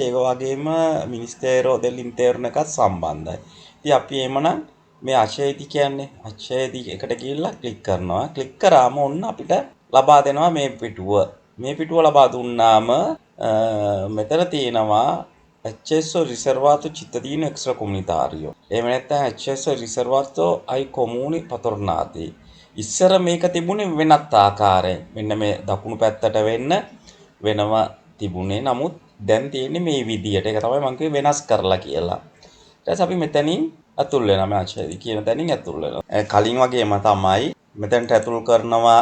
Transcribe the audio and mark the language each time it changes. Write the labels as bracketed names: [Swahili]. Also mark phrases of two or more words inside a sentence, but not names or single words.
[Sinhala] ඒක වගේම මිනිස්තේරෝ දෙලින්තේරණ එකත් සම්බන්ධයි. ඉතින් අපි එමනම් මේ අශේති කියන්නේ අශේති එකට ගිහිල්ලා ක්ලික් කරනවා. ක්ලික් කරාම ඔන්න අපිට ලබා දෙනවා මේ පිටුව. මේ පිටුව ලබා දුන්නාම මෙතන තියෙනවා [Italian] accesso riservato cittadino extracomunitario. [Sinhala] එහෙම නැත්නම් [Italian] accesso riservato ai comuni patornati. [Sinhala] ඉස්සර මේක තිබුණේ වෙනත් ආකාරයෙන්. මෙන්න මේ දකුණු පැත්තට වෙනම තිබුණේ. නමුත් දැන් තියෙන්නේ මේ විදියට. ඒක තමයි මම කිව්වේ වෙනස් කරලා කියලා. ඊට පස්සේ අපි මෙතනින් ඇතුල් වෙනවා. මේ අශේති කියන තැනින් ඇතුල් වෙනවා. කලින් වගේම තමයි මෙතනට ඇතුල් කරනවා.